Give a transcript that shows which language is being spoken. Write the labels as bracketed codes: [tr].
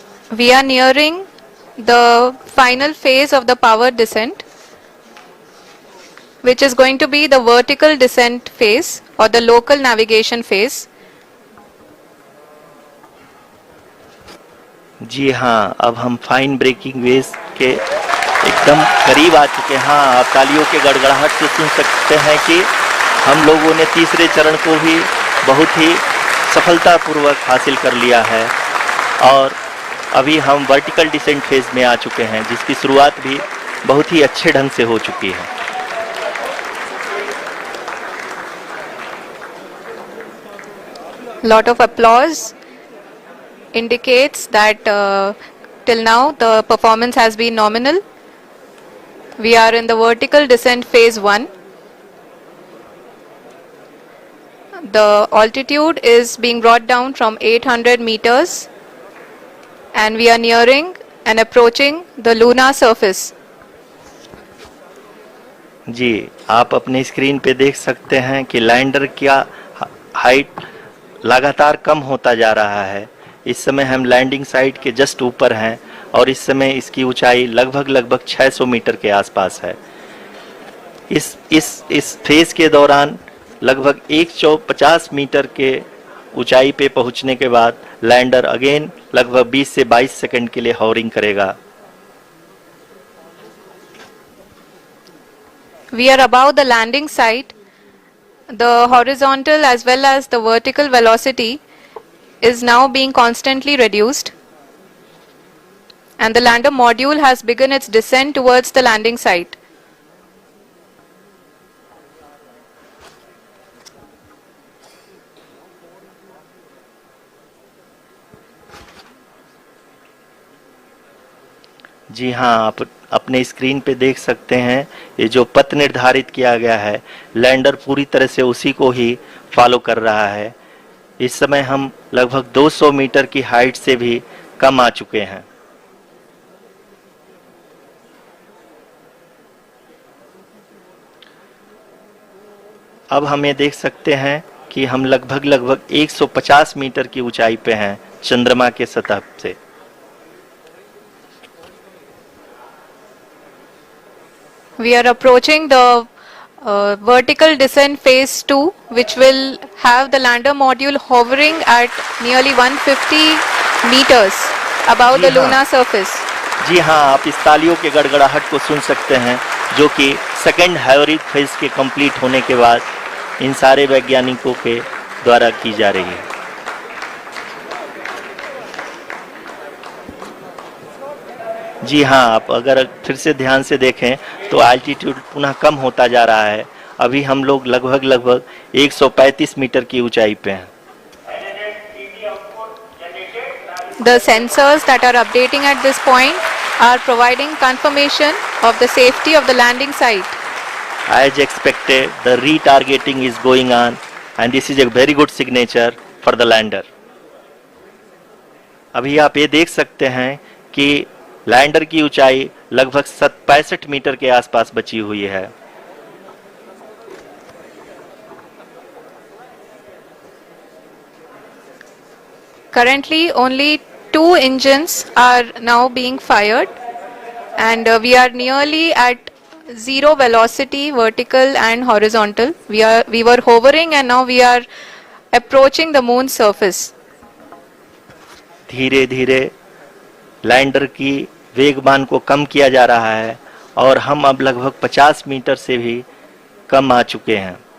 [en] We are nearing the final phase of the power descent, which is going to be the vertical descent phase or the local navigation phase. [hi] जी हाँ, अब हम fine breaking veg के एकदम करीब आ चुके हैं। हाँ, आप तालियों के गड़गड़ाहट से सुन सकते हैं कि हम लोगों ने तीसरे चरण को भी बहुत ही सफलतापूर्वक हासिल कर लिया है और अभी हम वर्टिकल डिसेंट फेज में आ चुके हैं, जिसकी शुरुआत भी बहुत ही अच्छे ढंग से हो चुकी है। [en] Lot of applause indicates that till now the performance has been nominal. We are in the vertical descent phase 1. the altitude is being brought down from 800 meters and we are nearing and approaching the lunar surface. [hi] जी, आप अपनी screen पे देख सकते हैं कि lander का height लगातार कम होता जा रहा है। इस समय हम लैंडिंग साइट के जस्ट ऊपर हैं और इस समय इसकी ऊंचाई लगभग 600 मीटर के आसपास है। इस फेज के दौरान लगभग 150 मीटर के ऊंचाई पे पहुंचने के बाद लैंडर अगेन लगभग 20 से 22 सेकंड के लिए हॉवरिंग करेगा। [en] We are above the landing site. The horizontal as well as the vertical velocity is now being constantly reduced. And the lander module has begun its descent towards the landing site. [hi] जी हाँ, आप अपने screen पे देख सकते हैं ये जो पथ निर्धारित किया गया है, लैंडर पूरी तरह से उसी को ही फॉलो कर रहा है। इस समय हम लगभग 200 मीटर की हाइट से भी कम आ चुके हैं। अब हम ये देख सकते हैं कि हम लगभग 150 मीटर की ऊंचाई पे हैं चंद्रमा के सतह से। [en] We are approaching the vertical descent phase 2, which will have the lander module hovering at nearly 150 meters above the lunar surface. [hi] जी हाँ, आप इस तालियों के गड़गड़ाहट को सुन सकते हैं जो कि सेकेंड हाइब्रिड फेज के कंप्लीट होने के बाद इन सारे वैज्ञानिकों के द्वारा की जा रही है। जी हाँ, आप अगर फिर से ध्यान से देखें तो एल्टीट्यूड पुनः कम होता जा रहा है। अभी हम लोग लगभग 135 मीटर की ऊंचाई पे हैं। [en] The sensors that are updating at this point are providing confirmation of the safety of the landing site. As expected, the retargeting is going on and this is a very good signature for the lander. [hi] अभी आप ये देख सकते हैं कि lander की ऊंचाई लगभग 65 मीटर के आसपास बची हुई है। [en] Currently, only 2 engines are now being fired, and we are nearly at zero velocity, vertical and horizontal. We were hovering, and now we are approaching the moon's surface. [hi] धीरे धीरे लैंडर की वेगमान को कम किया जा रहा है और हम अब लगभग 50 मीटर से भी कम आ चुके हैं।